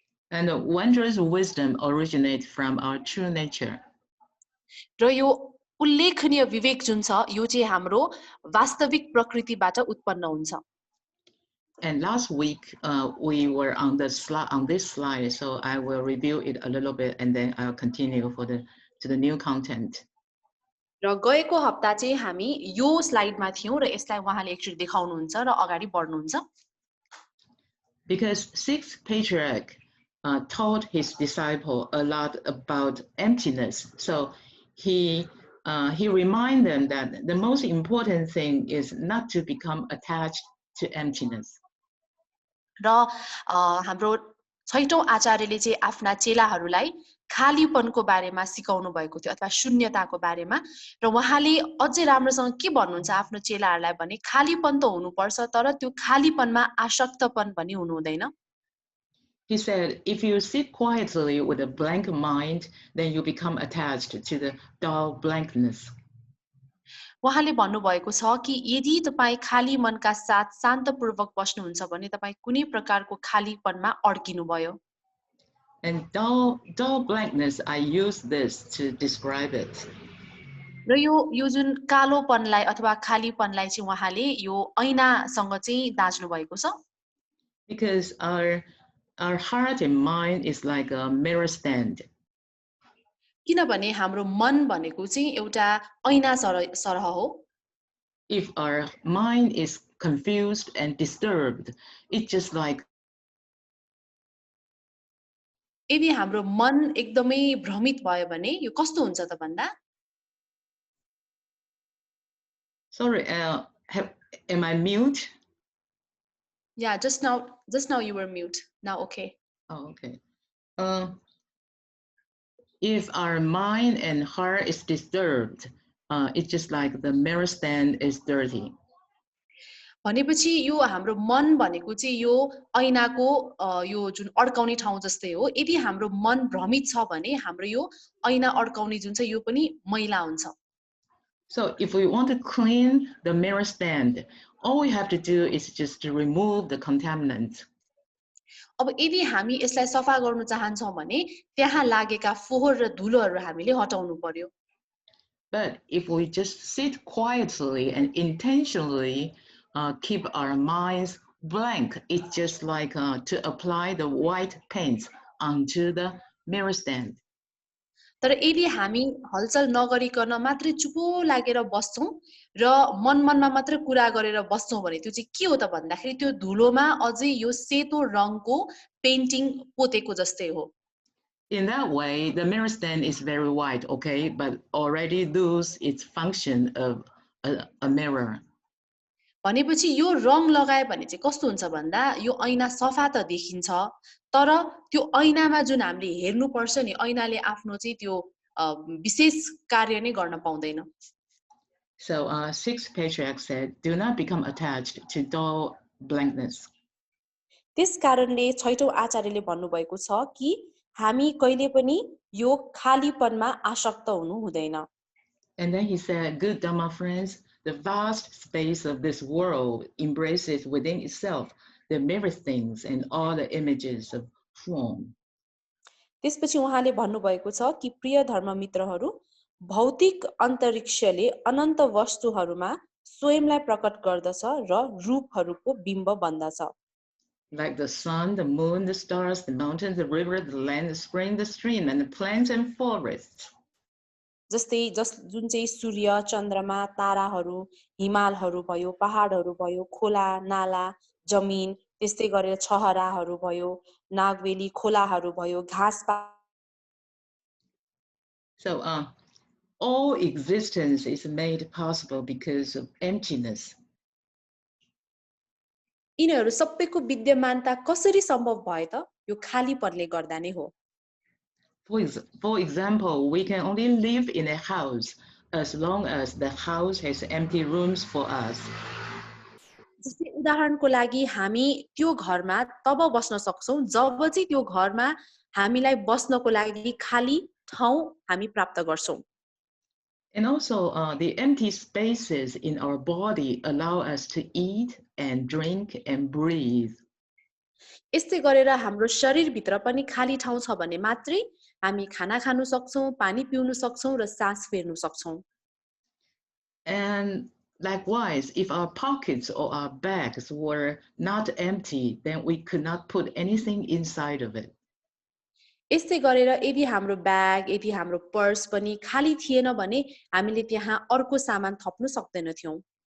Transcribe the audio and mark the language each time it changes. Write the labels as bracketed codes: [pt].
[en] And the wondrous wisdom originates from our true nature. [ne] र यो उल्लेखनीय विवेक जुन छ यो चाहिँ हाम्रो वास्तविक प्रकृतिबाट उत्पन्न हुन्छ। [en] And last week we were on this slide, so I will review it a little bit and then I'll continue to the new content. [ne] र गएको हप्ता चाहिँ हामी यो स्लाइडमा थियौं र यसलाई उहाँले एकचोटी देखाउनुहुन्छ र अगाडि बढ्नुहुन्छ। [en] Because sixth patriarch taught his disciple a lot about emptiness, so he reminded them that the most important thing is not to become attached to emptiness. [ne] र हाम्रो छैटौं आचार्यले चाहिँ आफ्ना चेलाहरूलाई खालीपनको बारेमा सिकाउनु भएको थियो अथवा शून्यताको बारेमा र उहाँले अझै राम्रोसँग के भन्नुहुन्छ आफ्नो चेलाहरूलाई भने खालीपन त हुनुपर्छ तर त्यो खालीपनमा आसक्तपन पनि हुनु हुँदैन। [en] He said, if you sit quietly with a blank mind, then you become attached to the dull blankness. [ne] उहाँले भन्नुभएको छ कि यदि तपाई खाली मनका साथ शान्तपूर्वक बस्नुहुन्छ भने तपाई कुनै प्रकारको खालीपनमा अड्किनु भयो। [en] And dull blankness, I use this to describe it. [ne] र यो जुन कालोपनलाई अथवा खालीपनलाई चाहिँ उहाँले यो ऐनासँग चाहिँ दाज्नु भएको छ। [en] Because our heart and mind is like a mirror stand. [ne] किनभने हाम्रो मन भनेको चाहिँ एउटा ऐना सरह हो। [en] If our mind is confused and disturbed, it's just like [ne] यदि हाम्रो मन एकदमै भ्रमित भयो भने यो कस्तो हुन्छ त भन्दा [en] sorry, am I mute? Yeah, just now you were mute. Now okay. Oh, okay. If our mind and heart is disturbed, it's just like the mirror stand is dirty. [ne] भनेपछि यो हाम्रो मन भनेको चाहिँ यो ऐनाको यो जुन अड्काउने ठाउँ जस्तै हो। यदि हाम्रो मन भ्रमित छ भने हाम्रो यो ऐना अड्काउने जुन छ यो पनि मैला हुन्छ। [en] So if we want to clean the mirror stand, all we have to do is just to remove the contaminants. [ne] अब यदि हामी यसलाई सफा गर्न चाहन्छौं भने त्यहाँ लागेका फोहोर र धुलोहरू हामीले हटाउनु पर्यो. [en] But if we just sit quietly and intentionally keep our minds blank, it's just like to apply the white paint onto the mirror stand. [ne] तर यदि हामी हलचल नगरिकन मात्रै चुपो लागेर बस्छौं र मनमा मात्र कुरा गरेर बस्छौं भने त्यो चाहिँ के हो त भन्दाखेरि त्यो धुलोमा अझै यो सेतो रङको पेन्टिङ पोतेको जस्तै हो. [en] In that way, the mirror stand is very white, okay, but already lose its function of a mirror. [ne] भनेपछि यो रङ लगाए भने चाहिँ कस्तो हुन्छ भन्दा यो ऐना सफा त देखिन्छ तर त्यो ऐनामा जुन हामीले हेर्नु पर्छ नि ऐनाले आफ्नो चाहिँ त्यो विशेष कार्य नै गर्न पाउँदैन. [en] So sixth patriarch said, do not become attached to dull blankness. [ne] त्यस कारणले छैटौं आचार्यले भन्नुभएको छ कि हामी कहिले पनि यो खालीपनमा आसक्त हुनु हुँदैन. [en] And then he said, good Dhamma friends, the vast space of this world embraces within itself the mirror things and all the images of form. [ne] त्यसपछि उहाँले भन्नुभएको छ कि प्रिय धर्म मित्रहरू भौतिक अन्तरिक्षले अनन्त वस्तुहरूमा स्वयंलाई प्रकट गर्दछ र रूपहरूको बिम्ब बन्दछ. [en] Like the sun, the moon, the stars, the mountains, the river, the land, the spring, the stream, and the plants and forests. [ne] जस्तै जुन चाहिँ सूर्य, चन्द्रमा, ताराहरू, हिमालहरू भयो, पहाडहरू भयो, खोला, नाला, जमिन, त्यस्तै गरेर छहराहरू भयो, नागवेली, खोलाहरू भयो, घाँस. [en] So all existence is made possible because of emptiness. [ne] यिनीहरू सबैको विद्यमानता कसरी सम्भव भयो त? यो खालीपनले गर्दा नै हो. [en] For example, we can only live in a house as long as the house has empty rooms for us. [ne] जस्तै उदाहरणको लागि हामी त्यो घरमा तब बस्न सक्छौं जब चाहिँ त्यो घरमा हामीलाई बस्नको लागि खाली ठाउँ हामी प्राप्त गर्छौं. [en] And also the empty spaces in our body allow us to eat and drink and breathe. [ne] यस्तै गरेर हाम्रो शरीरभित्र पनि खाली ठाउँ छ भने मात्रै हामी खाना खानु सक्छौं, पानी पिउनु सक्छौं र सास फेर्नु सक्छौं. [en] And likewise, if our pockets or our bags were not empty, then we could not put anything inside of it. [ne] यस्तै गरेर यदि हाम्रो ब्याग, यदि हाम्रो पर्स पनि खाली थिएन भने हामीले त्यहाँ अर्को सामान थप्नु सक्दैनथ्यौं.